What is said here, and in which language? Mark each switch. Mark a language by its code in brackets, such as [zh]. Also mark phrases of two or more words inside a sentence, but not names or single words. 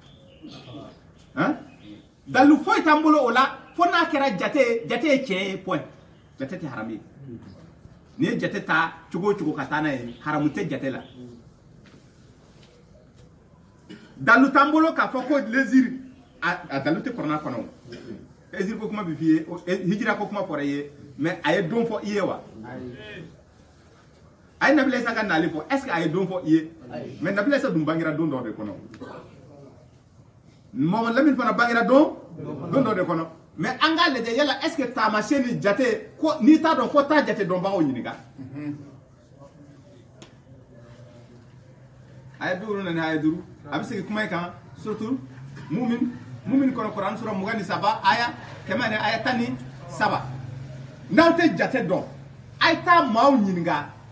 [bm] dalu foyi t'an bolo o la fo n'a kɛra jate ye tiɲɛ ye point jate tɛ haramu ye n'i ye jate ta cogo o cogo ka taa n'a ye haramu tɛ jate la dalu t'an bolo k'a fɔ ko leziri a dalu tɛ kɔrɔna kɔnɔ o leziri ko kuma bɛ f'i ye hijira ko kuma fɔra i ye mais a ye don fɔ i ye wa a ye Nabila Isa ka nali fɔ [fr] est ce que [bm] a ye don fɔ i ye mais Nabila Isa dun bangera don dɔ de kɔnɔ Mamadu Lamini fana bangera don dɔ de kɔnɔ mais an k'a lajɛ yala [fr] est ce que [bm] taamasiyɛn ni jate ko n'i t'a dɔn ko taa jate dɔnbagaw ɲininka a ye 50 ni a ye 5 a bɛ segin kuma in kan surtout mumin kɔnɔ Kurani sura 23 aya 100 ni aya 13 n'aw tɛ jate dɔn a ye taa maaw ɲininka